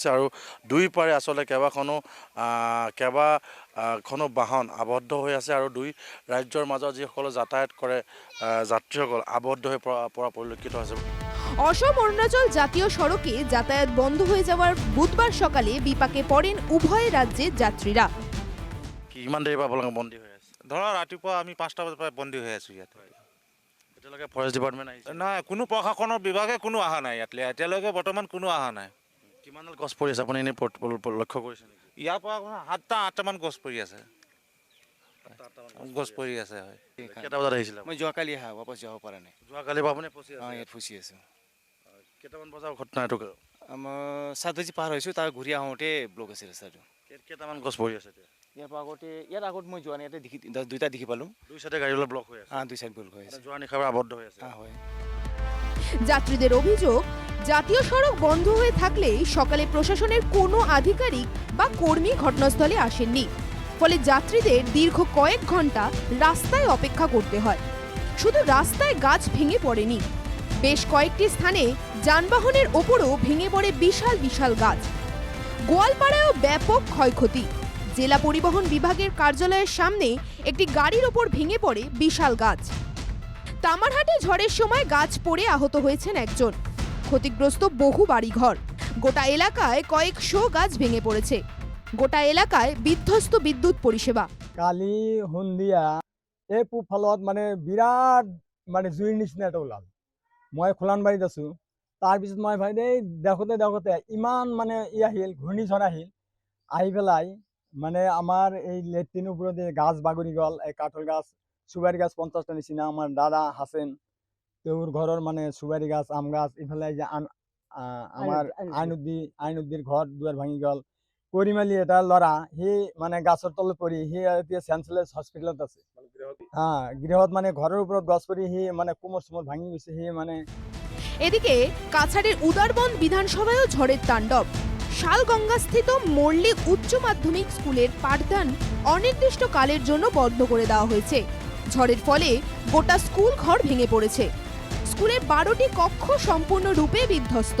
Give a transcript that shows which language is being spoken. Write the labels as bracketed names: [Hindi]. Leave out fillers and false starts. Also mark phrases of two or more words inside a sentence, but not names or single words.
[Assamese] আৰু দুই পাৰে আচলতে কেইবাখনো বাহন আবদ্ধ হৈ আছে, আৰু দুই ৰাজ্যৰ মাজত যিসকলে যাতায়াত কৰে যাত্ৰীসকল আবদ্ধ হৈ পৰা পৰিলক্ষিত হৈছে। [Bangla] অসম অরুণাচল জাতীয় সড়কে যাতায়াত বন্ধ হয়ে যাওয়ার বুধবার সকালে বিপাকে পড়েন উভয় রাজ্যের যাত্রীরা। [Assamese] কিমান দেৰি পৰা আপোনালোকে বন্দী হৈ আছে? ধৰা ৰাতিপুৱা আমি 5টা বজাৰ পৰা বন্দী হৈ আছোঁ ইয়াত। এতিয়ালৈকে ফৰেষ্ট ডিপাৰ্টমেণ্ট আহিছে? নাই, কোনো প্ৰশাসনৰ বিভাগে কোনো অহা নাই ইয়াত। এতিয়ালৈকে বৰ্তমান কোনো অহা নাই। কিমানডাল গছ পৰি আছে আপুনি এনেই লক্ষ্য কৰিছে নেকি? ইয়াৰ পৰা 7টা-8টামান গছ পৰি আছে। গছ পৰি আছে, হয়। কেইটা বজাত আহিছিলে? মই যোৱাকালি ৱাপছ যাব পৰা নাই। যোৱাকালিৰ পৰা আপুনি ফচি আছে? ইয়াত ফচি আছোঁ। কেইটামান বজাৰ ঘটনা এইটো? মই 7 বাজি পাৰ হৈছোঁ, তাৰ ঘূৰি আহোঁতে ব্লক আছে ৰাস্তাটো। কেইটামান গছ পৰি আছে এতিয়া? ইয়াৰ আগত মই যোৱা নাই, ইয়াতে দুটা দেখি পালোঁ। দুই চাইডে গাড়ীবিলাক ব্লক হৈ আছে? দুই চাইড ব্লক হৈ আছে। যোৱা নিশাৰ পৰা আবদ্ধ হৈ আছে? হয়। [Bangla] যাত্রীদের অভিযোগ, জাতীয় সড়ক বন্ধ হয়ে থাকলে সকালে প্রশাসনের কোনো আধিকারিক বা কর্মী ঘটনাস্থলে আসেননি। ফলে যাত্রীদের দীর্ঘ কয়েক ঘন্টা রাস্তায় অপেক্ষা করতে হয়। শুধু রাস্তায় গাছ ভেঙে পড়েনি, বেশ কয়েকটি স্থানে যানবাহনের ওপরও ভেঙে পড়ে বিশাল বিশাল গাছ। গোয়ালপাড়ায়ও ব্যাপক ক্ষয়ক্ষতি। জেলা পরিবহন বিভাগের কার্যালয়ের সামনে একটি গাড়ির ওপর ভেঙে পড়ে বিশাল গাছ। তামারহাটে ঝড়ের সময় গাছ পড়ে আহত হয়েছেন একজন। ক্ষতিগ্রস্ত বহু বাড়িঘর। গোটা এলাকায় কয়েকশো গাছ ভেঙে পড়েছে। গোটা এলাকায় বিধ্বস্ত বিদ্যুৎ পরিষেবা। [Assamese] কালি সন্ধিয়া এই পূবফালত বিৰাট জুইৰ নিচিনা এটা ওলাল। মই খোলানবাৰীত আছোঁ। তাৰপিছত মই ভাই দেখোঁতে ইমান ই আহিল, ঘূৰ্ণিঝড় আহিল। আহি পেলাই আমাৰ এই লেট্ৰিনৰ ওপৰতে গাছ বাগৰি গ'ল। এই কাঠৰ গাছ, চুবাৰী গাছ 50টা নিচিনা। আমাৰ দাদা হাছেন, তেওঁৰ ঘৰৰ চুবাৰী গাছ, আম গাছ, ইফালে যে আমাৰ আইনুদ্দিৰ ঘৰ দুৱাৰ ভাঙি গ'ল। কৰিমালি এটা ল'ৰা, সি গাছৰ তলত পৰি সি এতিয়া চেঞ্চলেছ হস্পিটেলত আছে। গৃহত ঘৰৰ ওপৰত গছ পৰি সি কোমর চুমর ভাঙি গৈছে। সি [Bangla] এদিকে কাছাড়ের উদারবন বিধানসভায়ও ঝড়ের তাণ্ডব। শালগঙ্গাস্থিত মল্লিক উচ্চ মাধ্যমিক স্কুলের পাঠদান অনির্দিষ্টকালের জন্য বন্ধ করে দেওয়া হয়েছে। ঝড়ের ফলে গোটা স্কুল ঘর ভেঙে পড়েছে। স্কুলের 12টি কক্ষ সম্পূর্ণরূপে বিধ্বস্ত।